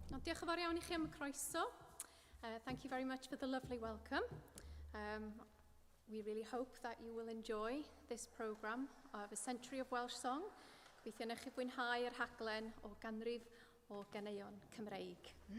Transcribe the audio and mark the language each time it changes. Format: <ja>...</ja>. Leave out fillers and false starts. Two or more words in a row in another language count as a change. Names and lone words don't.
<cy>Diolch yn fawr iawn I chi am y croeso.</cy> <en>Thank you very much for the lovely welcome. We really hope that you will enjoy this programme of A Century of Welsh Song.</en> <cy>Gobeithio wneud chi fwynhau yr rhaglen o ganrif o ganeuon Cymreig.</cy>